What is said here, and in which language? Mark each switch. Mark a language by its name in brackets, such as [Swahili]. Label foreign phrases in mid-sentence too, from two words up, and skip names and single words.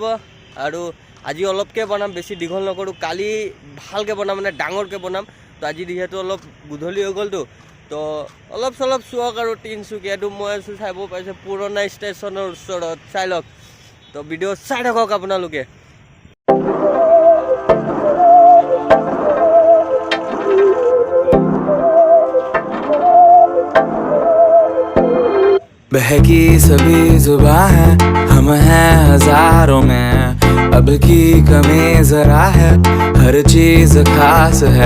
[Assamese] আৰু আজি অলপকৈ বনাম, বেছি দীঘল নকৰোঁ। কালি ভালকৈ বনাম, মানে ডাঙৰকৈ বনাম। তো আজি যিহেতু অলপ গধূলি হৈ গ'লতো, তো অলপ চলপ চোৱক। আৰু তিনিচুকীয়াটো মই আছোঁ চাব পাইছে পুৰণা ষ্টেচনৰ ওচৰত, চাই লওক। তো ভিডিঅ' চাই থাকক আপোনালোকে। [Hindi] बहकी सभी जुबां है, हम हैं हजारों में। अब की कमी जरा है, हर चीज खास है।